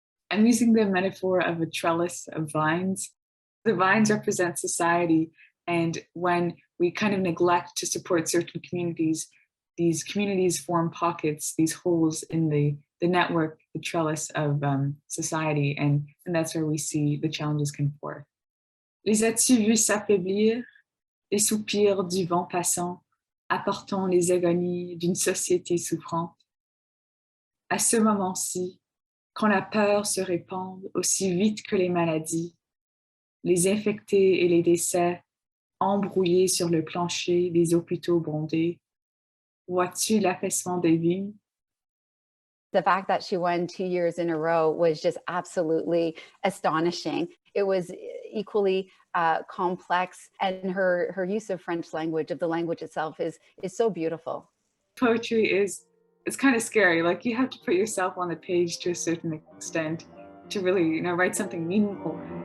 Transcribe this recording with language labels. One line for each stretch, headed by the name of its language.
English: I'm using the metaphor of a trellis of vines. The vines represent society, and when we kind of neglect to support certain communities, these communities form pockets, these holes in the network, the trellis of society, and that's where we see the challenges come forth.
French: Les as-tu vus s'affaiblir, les soupirs du vent passant, apportant les agonies d'une société souffrante? À ce moment-ci, quand la peur se répand aussi vite que les maladies, les infectés et les décès embrouillés sur le plancher des hôpitaux bondés, vois-tu l'affaissement des vignes?
English: The fact that she won 2 years in a row was just absolutely astonishing. It was equally complex, and her use of French language, of the language itself, is so beautiful. Poetry it's kind of scary. You have to put yourself on the page to a certain extent to really, write something meaningful.